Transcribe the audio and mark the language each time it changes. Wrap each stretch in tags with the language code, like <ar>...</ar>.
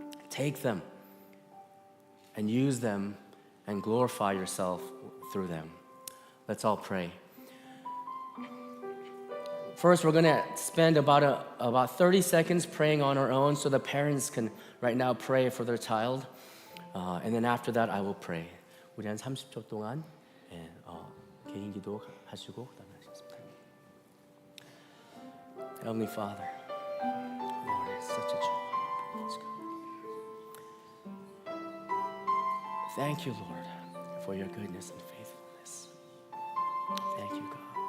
<en>Take them and use them and glorify yourself through them. Let's all pray. First, we're going to spend about 30 seconds praying on our own so the parents can right now pray for their child. And then after that, I will pray.</en> <ko>우리 한 30초 동안 개인 기도 하시고 그다음에 하시겠습니다.</ko> <en>Heavenly Father, Lord, it's such a joy. Praise God. Thank you, Lord, for your goodness and faithfulness. Thank you, God.</en>